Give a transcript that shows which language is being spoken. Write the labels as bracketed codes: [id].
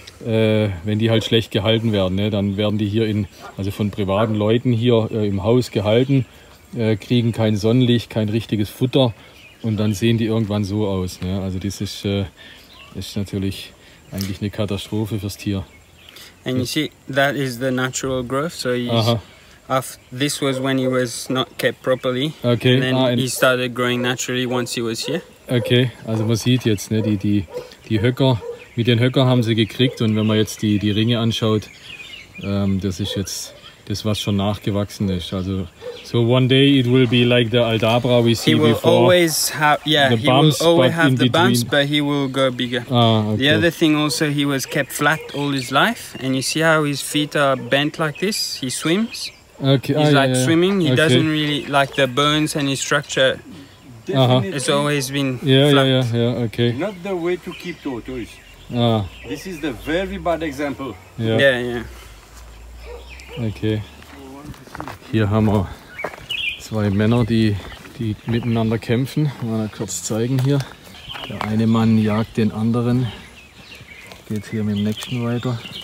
[de] Wenn die halt schlecht gehalten werden, ne? Dann werden die hier also von privaten Leuten hier im Haus gehalten, kriegen kein Sonnenlicht, kein richtiges Futter und dann sehen die irgendwann so aus. Ne? Also das ist natürlich eigentlich eine Katastrophe fürs Tier. [en] And you see, that is the natural growth. So this was when he was not kept properly. Okay. And then he started growing naturally once he was here. [de] Okay, also man sieht jetzt, ne, die Höcker. Mit den Höcker haben sie gekriegt und wenn man jetzt die Ringe anschaut, das ist jetzt das, was schon nachgewachsen ist. [en] Also so one day it will be like the Aldabra we see before. He will always have, he will always have the bumps, but he will go bigger. Okay. The other thing also, he was kept flat all his life, and you see how his feet are bent like this. He swims. Okay. He's like swimming. He doesn't really like the bones and his structure. It's always been flat. Yeah, okay. Not the way to keep tortoise. This is the very bad example. Yeah. Okay. [de] Hier haben wir zwei Männer, die miteinander kämpfen. Mal kurz zeigen hier. Der eine Mann jagt den anderen. Geht hier mit dem nächsten weiter.